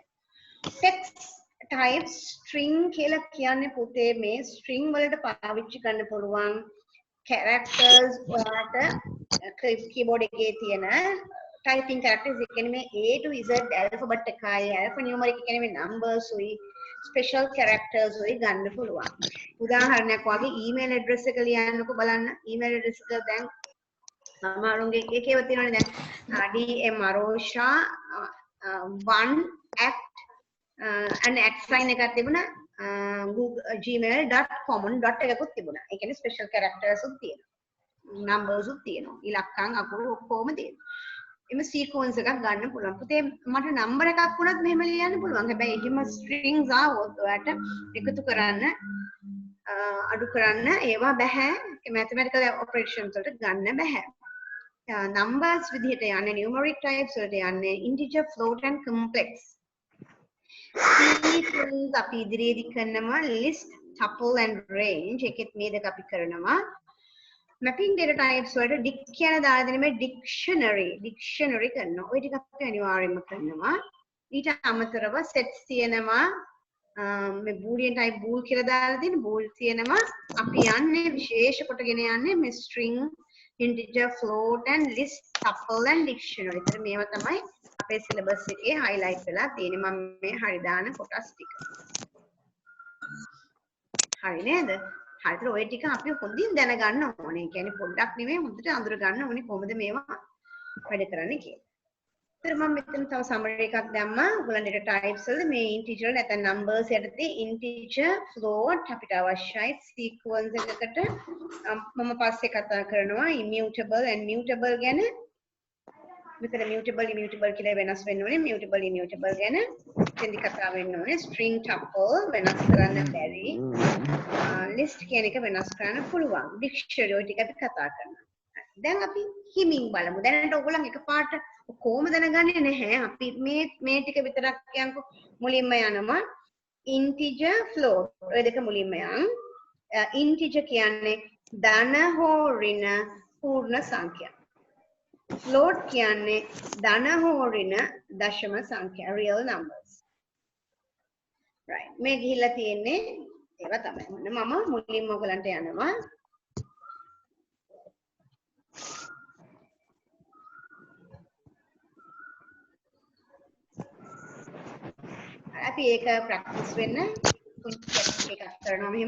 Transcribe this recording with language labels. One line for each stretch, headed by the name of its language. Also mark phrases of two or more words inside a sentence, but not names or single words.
English: text type string
Sinhala: කියලා කියන්නේ පුතේ මේ string වලට පාවිච්චි කරන්න පුළුවන් characters වලට keyboard එකේ තියෙන
English: typing characters
Sinhala: ඒ කියන්නේ මේ
English: A to Z alphabet
Sinhala: එකයි alphanumeric කියන්නේ මේ numbers උයි
English: special characters
Sinhala: උයි ගන්න පුළුවන්. උදාහරණයක් වගේ
English: email address
Sinhala: එක ලියන්නකො බලන්න.
English: email address
Sinhala: එක දැන් සමහරුන්ගේ එකේව තියෙනවනේ දැන් DM Arosha 1
English: at and at sign
Sinhala: එකක් තිබුණා gmail.com dot එකකුත් තිබුණා. ඒ කියන්නේ
English: special characters
Sinhala: උත් තියෙනවා. numbers උත් තියෙනවා. ඉලක්කම් අකුරු ඔක්කොම තියෙනවා. එimhe sequence එකක් ගන්න පුළුවන්. පුතේ මට number එකක් වුණත් මෙහෙම ලියන්න පුළුවන්. හැබැයි එහෙම strings ආවොත් ඔයාලට එකතු කරන්න අඩු කරන්න ඒවා බෑ.
English: mathematical operations
Sinhala: වලට ගන්න බෑ. numbers විදිහට යන්නේ
English: numeric types
Sinhala: වලට යන්නේ
English: integer float and complex.
Sinhala: sequence අපි ඉදිරියේදී කරනවා
English: list tuple and range
Sinhala: එකෙත් මේ දෙක අපි කරනවා.
English: mapping data types
Sinhala: වලට dic කියන දාලා දෙන මේ dictionary කරනවා. ওই ටික අපි අනිවාර්යයෙන්ම කරනවා. ඊට අමතරව sets තියෙනවා. මේ
English: boolean type bool
Sinhala: කියලා දාලා තියෙන bool තියෙනවා. අපි යන්නේ විශේෂ කොටගෙන යන්නේ මේ
English: string integer float and list tuple and dictionary.
Sinhala: ඒතර මේවා තමයි අපේ syllabus එකේ highlight වෙලා තියෙන්නේ. මම මේ හරි දාන කොටස් ටික. හරි නේද? හරියට ඔය ටික අපි හොඳින් දැනගන්න ඕනේ. ඒ කියන්නේ පොඩ්ඩක් නෙමෙයි හොඳට අඳුර ගන්න ඕනේ කොහොමද මේවා වැඩ කරන්නේ කියලා. ඒතර මම මෙතන තව summary එකක් දැම්මා. ඔයගොල්ලන්ට types වල මේ integer නැත්නම් numbers යටතේ
English: integer float
Sinhala: අපිට අවශ්‍යයි. sequence එකකට මම පස්සේ කතා කරනවා
English: immutable and mutable
Sinhala: ගැන. මෙතන
English: mutable immutable
Sinhala: කියලා වෙනස් වෙන්න ඕනේ.
English: mutable immutable
Sinhala: ගැන එතෙන්දි කතා වෙන්න ඕනේ.
English: string tuple
Sinhala: වෙනස් කරන්න බැරි. list කියන එක වෙනස් කරන්න පුළුවන්. dictionary ඔය ටික අපි කතා කරනවා. දැන් අපි හිමින් බලමු. දැනට ඔයගොල්ලන් එකපාරට කොහොම දැනගන්නේ නැහැ. අපි මේ ටික විතරක් කියන්කො. මුලින්ම යනවා
English: integer float.
Sinhala: ඔය දෙක මුලින්ම යන්. integer කියන්නේ ධන හෝ ඍණ පූර්ණ සංඛ්‍යා. float කියන්නේ ධන හෝ ඍණ දශම සංඛ්‍යා
English: real numbers. right.
Sinhala: මේ ගිහිල්ලා තියෙන්නේ ඒවා තමයි. මම මුලින්ම ඔයගලන්ට යනවා. අපි ඒක ප්‍රැක්ටිස් වෙන්න පුංචි එකක් කරනවා මෙහෙම.